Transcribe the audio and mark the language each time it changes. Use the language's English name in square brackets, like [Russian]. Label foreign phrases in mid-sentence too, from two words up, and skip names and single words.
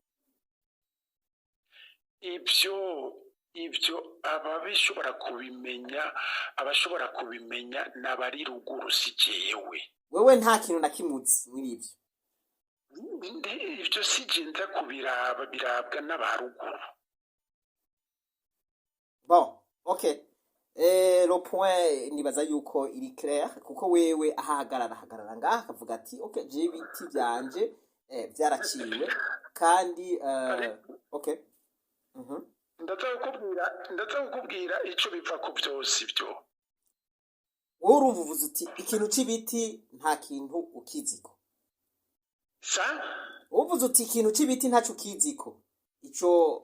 [Rundi] ibyo abashobora kubimenya n'abari ruguru si jewe wewe nta kintu na kimuzi muri ivyo ivyo si je nza birabwa n'abaruguru [French] bon okay le point [Rundi] nibaza yuko iri clair kuko wewe ahagarara ngaha akavuga ati okay je biti byanje byaraciwe kandi okay ndaza kukubwira ico biva ku byose ibyo wowe uruvuze uti ikintu c'ibiti nta kintu ukiziko uvuze uti ikintu c'ibiti ntaco ukiziko ico